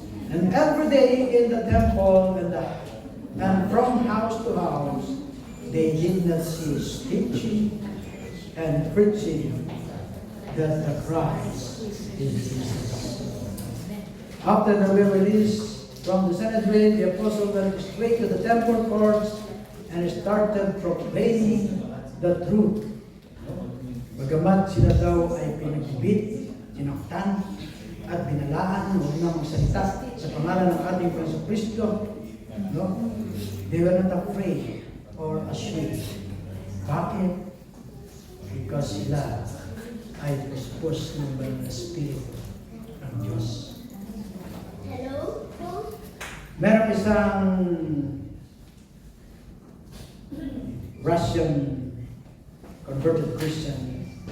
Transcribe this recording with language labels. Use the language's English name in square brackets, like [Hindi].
[English] And every day in the temple and from house to house, they did not cease teaching and preaching that the Christ is Jesus. After they were released from the Sanhedrin, the apostles went straight to the temple courts and started proclaiming the truth. [Filipino] Bagamat sila daw ay pinagibit, sinaktan, at binalaan, huwag na magsalita sa pangalan ng ating Panginoong Kristo, no? [English] They were not afraid or ashamed. [Filipino] Bakit? Because sila ay puspos ng banal na Espiritu ng Diyos. [English] Hello? [Filipino] Meron isang Russian [English] converted Christian.